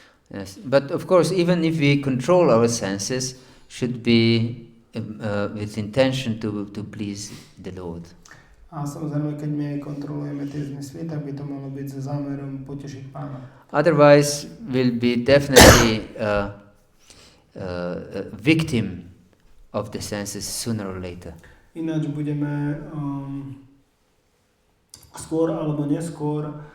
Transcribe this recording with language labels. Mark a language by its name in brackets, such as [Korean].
[English] Yes, but of course, even if we control our senses, should be with intention to please the Lord. [Slovak] A samozrejme, keď my kontrolujeme tie zmysly, tak by to malo byť so zámerom potešiť Pána. [English] Otherwise, we'll be definitely a victim of the senses sooner or later. [Slovak] Ináč budeme skôr alebo neskôr